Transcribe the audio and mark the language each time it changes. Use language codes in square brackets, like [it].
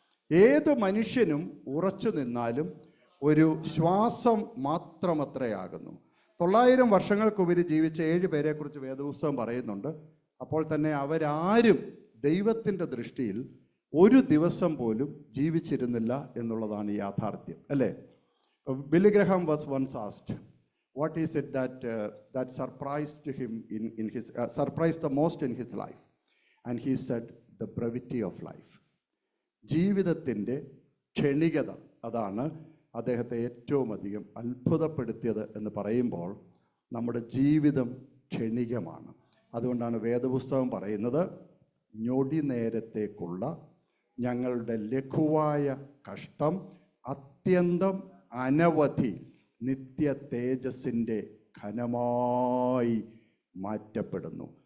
[ml] ഏത് മനുഷ്യനും ഉറച്ചു നിന്നാലും ഒരു ശ്വാസം മാത്രമത്രയാകുന്നു. 900 വർഷങ്ങൾക്കുപരി ജീവിച്ച 7 പേരെക്കുറിച്ച് വേദപുസ്തകം പറയുന്നുണ്ട്. അപ്പോൾ തന്നെ അവരാരും ദൈവത്തിൻ്റെ ദൃഷ്ടിയിൽ ഒരു ദിവസം പോലും ജീവിച്ചിരുന്നില്ല എന്നുള്ളതാണ് യാഥാർത്ഥ്യം, അല്ലേ? [en] Billy Graham was once asked, what is it that surprised him surprised the most in his life? And he said, the brevity of life. [ml] ജീവിതത്തിൻ്റെ ക്ഷണികത, അതാണ് അദ്ദേഹത്തെ ഏറ്റവും അധികം അത്ഭുതപ്പെടുത്തിയത് എന്ന് പറയുമ്പോൾ നമ്മുടെ ജീവിതം ക്ഷണികമാണ്. അതുകൊണ്ടാണ് വേദപുസ്തകം പറയുന്നത്, ഞൊടി നേരത്തേക്കുള്ള ഞങ്ങളുടെ ലഘുവായ കഷ്ടം അത്യന്തം അനവധി നിത്യ തേജസ്സിൻ്റെ ഘനമായി മാറ്റപ്പെടുന്നു.